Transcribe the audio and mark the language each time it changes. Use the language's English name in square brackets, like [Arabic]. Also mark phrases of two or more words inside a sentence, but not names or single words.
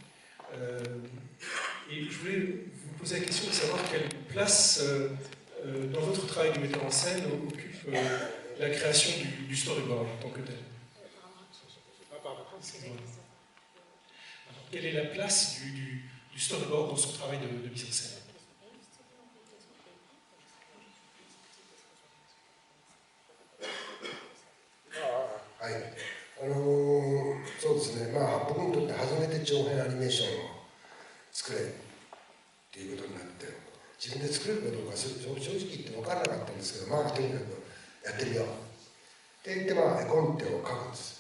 [French] Et je voulais vous poser la question de savoir quelle place dans votre travail de metteur en scène occupe la création du storyboard en tant que tel. Quelle est la place du storyboard dans son travail de mise en scène? [Japanese] はい、そうですね、まあ僕にとって初めて長編アニメーションを作れっていうことになって、自分で作れるかどうか正直言って分からなかったんですけど、まあとにかくやってみようって言って、まあ絵コンテを書くんです。